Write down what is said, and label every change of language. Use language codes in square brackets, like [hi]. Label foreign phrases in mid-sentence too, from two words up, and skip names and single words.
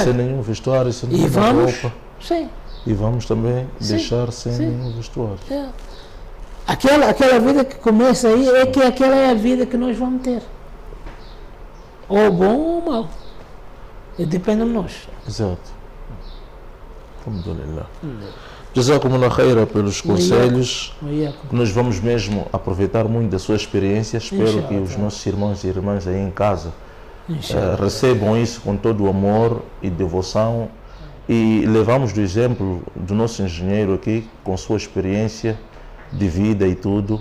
[pt] Sem nenhum vestuário, sem nenhuma roupa. Sim. E vamos também deixar sem nenhum vestuário. É. Aquela vida que começa aí, é que aquela é a vida que nós vamos ter. Ou bom ou mal. E depende de nós. Exato. [ar] الحمد لله. جزاكم الله خيرا [pt] pelos conselhos. Nós vamos mesmo aproveitar muito da sua experiência. Espero que os nossos irmãos e irmãs aí em casa recebam isso com todo o amor e devoção. E levamos do exemplo do nosso engenheiro aqui, com sua experiência de vida e tudo.